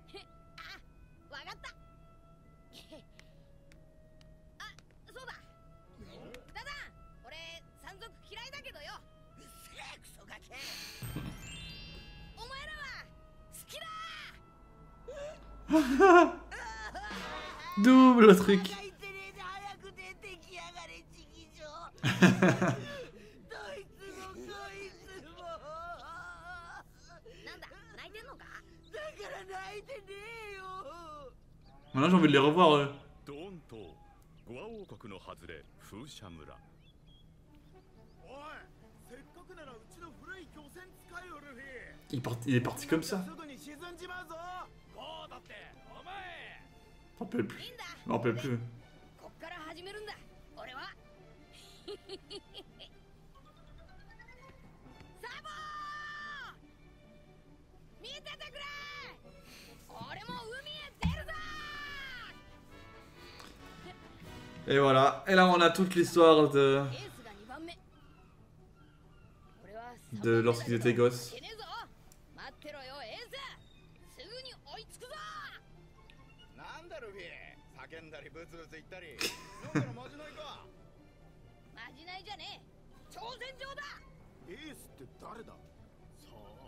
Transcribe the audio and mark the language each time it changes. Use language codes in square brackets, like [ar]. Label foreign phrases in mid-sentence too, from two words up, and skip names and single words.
[ja] あ、わかった。あ、そうだ。ダダン、俺山賊嫌いだけどよ。うっせえクソガキ。お前らは好きだ。 [fr] Double le truc. [ja] なんだ、泣いてんのか？だから泣いてねえよ。 [fr] Maintenant j'ai envie de les revoir eux. [ja] ドーンとゴア王国の外れ風車村。おい、せっかくならうちの古い漁船使えよルフィ。 [fr] Il est parti comme ça. [ja] すぐに沈んじまうぞ。ゴーだってお前。 [fr] Je m'en rappelle plus. Je m'en rappelle plus. [ja] こっから始めるんだ。俺は。サボー！見ててくれ！俺も海へ出るぞ！ [fr] Et voilà. Et là on a toute l'histoire de lorsqu'ils étaient gosses. [ja] 待ってろよエース。すぐに追いつくぞ。なんだルフィ、叫んだりブツブツ言ったり。飲んだらまじないか。まじないじゃねえ。挑戦状だ。エースって誰だ。さあ。